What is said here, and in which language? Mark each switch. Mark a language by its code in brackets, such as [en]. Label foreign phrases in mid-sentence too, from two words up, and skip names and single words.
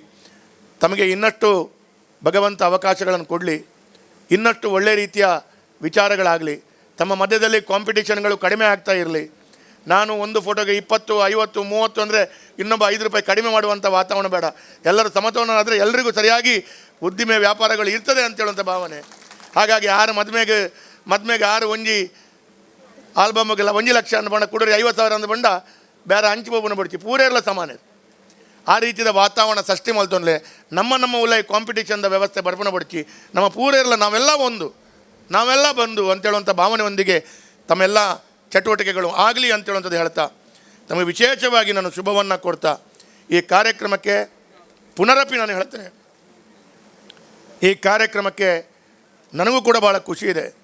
[kn] ತಮಗೆ ಇನ್ನಷ್ಟು ಭಗವಂತ ಅವಕಾಶಗಳನ್ನು ಕೊಡಲಿ, ಇನ್ನಷ್ಟು ಒಳ್ಳೆಯ ರೀತಿಯ ವಿಚಾರಗಳಾಗಲಿ, ತಮ್ಮ ಮಧ್ಯದಲ್ಲಿ ಕಾಂಪಿಟೇಷನ್ಗಳು ಕಡಿಮೆ ಆಗ್ತಾ ಇರಲಿ. ನಾನು ಒಂದು ಫೋಟೋಗೆ 20, 50, 30 ಅಂದರೆ ಇನ್ನೊಬ್ಬ 5 ರೂಪಾಯಿ ಕಡಿಮೆ ಮಾಡುವಂಥ ವಾತಾವರಣ ಬೇಡ. ಎಲ್ಲರೂ ಸಮತೋಲನ ಆದರೆ ಎಲ್ಲರಿಗೂ ಸರಿಯಾಗಿ ಉದ್ದಿಮೆ ವ್ಯಾಪಾರಗಳು ಇರ್ತದೆ ಅಂತೇಳುವಂಥ ಭಾವನೆ. [tcy] ಹಾಗಾಗಿ ಆರು ಮದ್ಮೆಗೆ 6 ಒಂಜಿ ಆಲ್ಬಮ್ಗೆಲ್ಲ 1 ಲಕ್ಷ ಅಂದ ಬಣ್ಣ ಕುಡರಿ 50,000 ಅಂದ ಬಂಡ ಬೇರೆ ಹಂಚಿ ಬೋಬನ ಬಡ್ಚಿ ಪೂರೆಲ್ಲ ಸಮಾನ. [kn] ಆ ರೀತಿಯ ವಾತಾವರಣ ಸೃಷ್ಟಿ [tcy] ಮಲ್ತೊಂಡ್ಲೆ ನಮ್ಮ ಉಲೈ ಕಾಂಪಿಟೇಷನ್ದ ವ್ಯವಸ್ಥೆ ಬರ್ಪಣ ಬಡ್ಚಿ ನಮ್ಮ ಪೂರೆಲ್ಲ ನಾವೆಲ್ಲ ಬಂದು [kn] ಅಂತೇಳುವಂಥ ಭಾವನೆಯೊಂದಿಗೆ ತಮ್ಮೆಲ್ಲ ಚಟುವಟಿಕೆಗಳು ಆಗಲಿ ಅಂತೇಳುವಂಥದ್ದು ಹೇಳ್ತಾ ನಮಗೆ ವಿಶೇಷವಾಗಿ ನಾನು ಶುಭವನ್ನು ಕೊಡ್ತಾ ಈ ಕಾರ್ಯಕ್ರಮಕ್ಕೆ ಪುನರಪಿ ನಾನು ಹೇಳ್ತೇನೆ. ಈ ಕಾರ್ಯಕ್ರಮಕ್ಕೆ ನನಗೂ ಕೂಡ ಭಾಳ ಖುಷಿ ಇದೆ.